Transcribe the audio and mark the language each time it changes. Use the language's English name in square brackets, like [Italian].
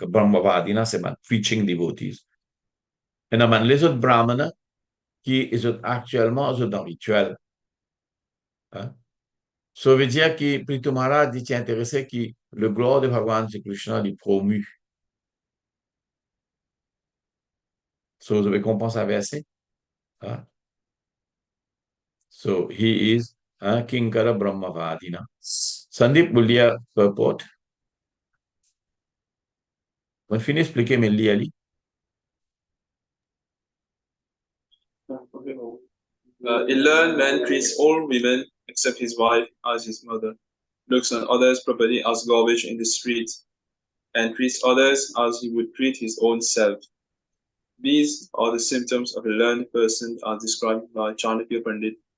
[French] Brahmavadina, c'est [English] preaching devotees. [French] Et non, les autres brahmanas qui sont actuellement dans rituel. Hein? Ça veut dire que Prthu Maharaj dit intéressé que le gloire de Bhagavan Sri Krishna est promu. So, vous avez compris ça verset? Hein? [English] So, he is Kinkara Brahmavadina. [French] Sandeep, vous lire purport? On finit d'expliquer mes liens. [English] A learned man treats all women except his wife as his mother, looks on others' property as garbage in the street, and treats others as he would treat his own self. These are the symptoms of a learned person as described by Chanakya Pandit.